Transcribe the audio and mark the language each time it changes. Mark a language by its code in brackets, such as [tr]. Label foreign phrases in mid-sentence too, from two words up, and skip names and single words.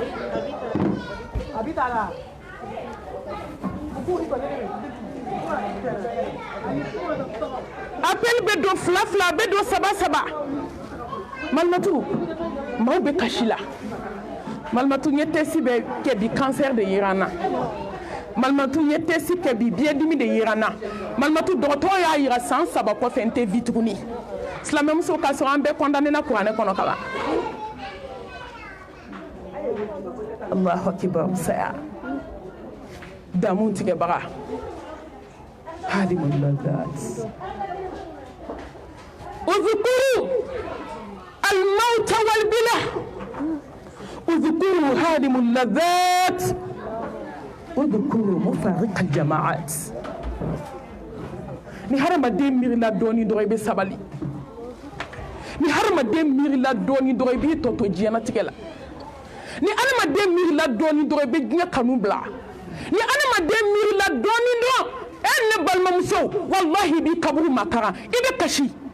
[bm] appel bɛ don 2 2 bɛ don 3 3 Malimatu maaw bɛ kasi la Malimatu n ye test bɛ kɛ bi cancer de yera n na malimatu ye tesi kɛ bi biɲɛdimi de yira n na malimatu dɔgɔtɔrɔ y'a yira san 3 kɔfɛ n tɛ vi tuguni silamɛmuso k'a sɔrɔ an bɛɛ condamné na kuranɛ kɔnɔ ka ban [ar] الله أكبر [bm] saya damu tigɛbaga [ar] هادم اللذات اذكروا الموت والبلى اذكروا هادم اللذات اذكروا مفارق الجماعات [bm] ni hadamaden miirila dɔɔni dɔrɔn i bɛ sabali ni hadamaden miirila dɔɔni dɔrɔn i b'i tɔtɔ diɲɛlatigɛ la ni hadamaden miirila dɔɔni dɔrɔn i bɛ diɲɛ kanu bila ni hadamaden miirila dɔɔni dɔrɔn ne balimamuso wallahi i b'i kaburu makaran i bɛ kasi